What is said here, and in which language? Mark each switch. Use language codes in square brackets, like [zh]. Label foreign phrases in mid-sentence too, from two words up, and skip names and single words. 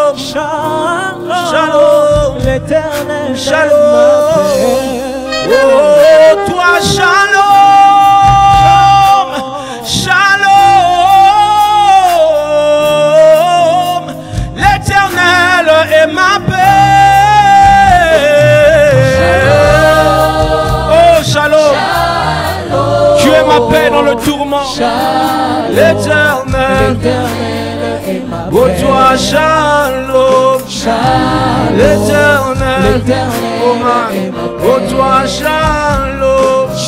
[fr] L'Éternel Shalom. oh, [he] שלום, שלום. [fr] L'Éternel est ma paix. Oh, shalom. Tu es ma paix dans le tourment. L'Éternel est ma paix. Oh, toi, shalom. L'Éternel, oh toi, shalom.